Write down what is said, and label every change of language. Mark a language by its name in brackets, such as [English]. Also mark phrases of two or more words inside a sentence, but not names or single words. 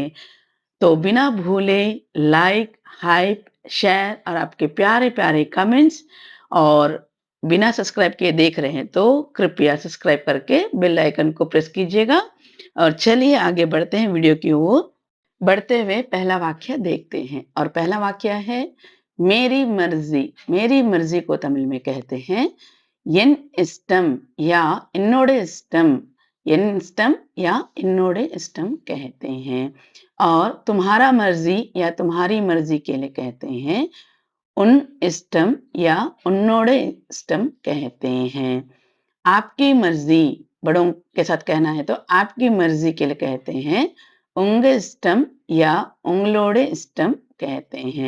[Hindi] तो बिना भूले [English] like, hype, share [Hindi] और आपके प्यारे-प्यारे कमेंट्स और बिना सब्सक्राइब किए देख रहे हैं तो कृपया सब्सक्राइब करके [English] bell icon [Hindi] को प्रेस कीजिएगा और चलिए आगे बढ़ते हैं वीडियो की ओर। बढ़ते हुए पहला वाक्य देखते हैं और पहला वाक्य है मेरी मर्ज़ी। मेरी मर्ज़ी को तमिल में कहते हैं [Tamil] என் இஷ்டம் [Hindi] या [Tamil] என்னோட இஷ்டம்। என் இஷ்டம் [Hindi] या [Tamil] என்னோட இஷ்டம் [Hindi] कहते हैं और तुम्हारा मर्जी या तुम्हारी मर्जी के लिए कहते हैं [Tamil] உன் இஷ்டம் [Hindi] या [Tamil] உன்னோட இஷ்டம் [Hindi] कहते हैं। आपकी मर्जी बड़ों के साथ कहना है तो आपकी मर्जी के लिए कहते हैं [Tamil] உங்க இஷ்டம் [Hindi] या [Tamil] உங்களோட இஷ்டம் [Hindi] कहते हैं।